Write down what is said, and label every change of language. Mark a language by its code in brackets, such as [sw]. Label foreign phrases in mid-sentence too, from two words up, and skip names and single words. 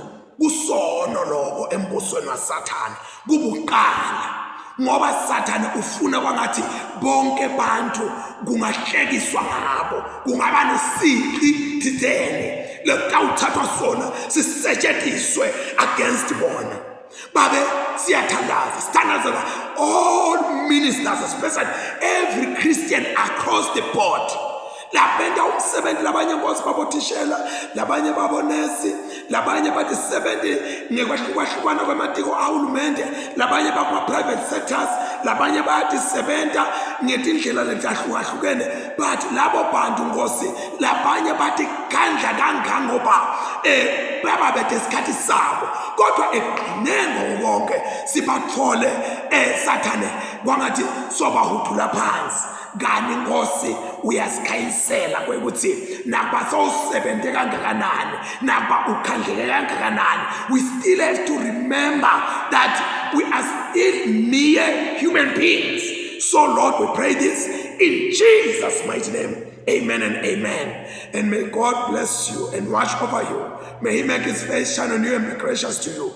[ss] Kusono lokho embusweni waSathane kubuqala, ngoba Sathane ufuna kwangathi bonke bantu kungahlekiswa ngabo, kungaba nesiqi thizeni lekuthathwa sona sisetshenziswe against bona. Babe siyathandaza, sithandazela [en] all ministers, especially every Christian across the board. [ss] Labenda umsebenzi, labanye Nkosi babothishela, labanye babonesi, labanye badisebenzi ngekwahlukana kwamatiko ahulumende, labanye bakuma-private sectors, labanye bayadisebenza ngetindlela letahlukahlukene. But labo bantu Nkosi, labanye bathi kandla kangangoba bababethe isikhathi sabo, kodwa ekugcineni konke sibathole Sathane kwangathi sobahuthula phansi. Kani Nkosi uyasikhayisela kwekuthi nakuba sowusebenze kangakanani, nakuba ukhandleke kangakanani, [en] we still have to remember that we are still mere human beings. So Lord, we pray this in Jesus' mighty name. Amen and amen. And may God bless you and watch over you. May He make His face shine on you and be gracious to you.